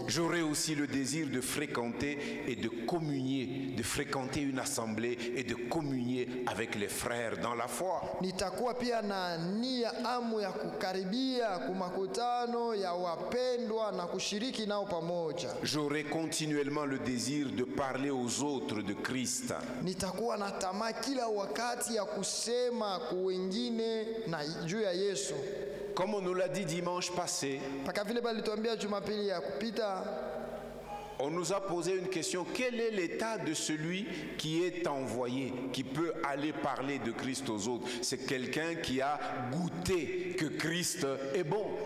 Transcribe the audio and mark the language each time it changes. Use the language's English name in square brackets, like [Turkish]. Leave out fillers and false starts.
[French] J'aurai aussi le désir de fréquenter et de communier, de fréquenter une assemblée et de communier avec les frères dans la foi. [Swahili] Nitakuwa pia na nia amu ya kukaribia kumakutano ya wapendwa na kushiriki nao pamoja. [French] J'aurai continuellement le désir de parler aux autres de Christ. [Swahili] Nitakuwa na tamaa kila wakati ya kusema kwa wengine na juu ya Yesu. [French] Comme on nous l'a dit dimanche passé, [Swahili] paka vile balituambia Jumapili ya kupita, [French] on nous a posé une question, quel est l'état de celui qui est envoyé, qui peut aller parler de Christ aux autres? C'est quelqu'un qui a goûté que Christ est bon.